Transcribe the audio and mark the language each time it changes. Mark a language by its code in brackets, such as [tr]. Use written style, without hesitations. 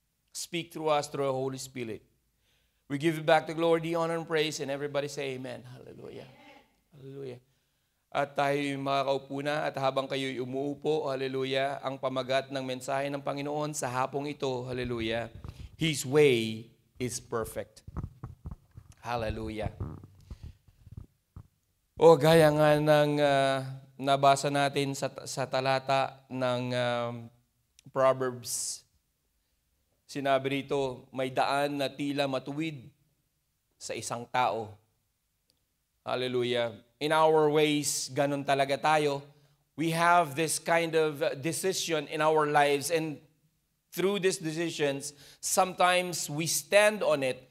[en] Speak through us through the Holy Spirit. We give you back the glory, the honor, and praise, and everybody say amen. Hallelujah. Hallelujah. [tl] At tayo makakaupo na at habang kayo'y umuupo, hallelujah, ang pamagat ng mensahe ng Panginoon sa hapong ito, hallelujah, [en] His way is perfect. [tl] Hallelujah. O gaya nga ng nabasa natin sa talata ng Proverbs, sinabi rito, may daan na tila matuwid sa isang tao. [en] Hallelujah. In our ways, [tl] ganun talaga tayo. [en] We have this kind of decision in our lives, and through these decisions, sometimes we stand on it.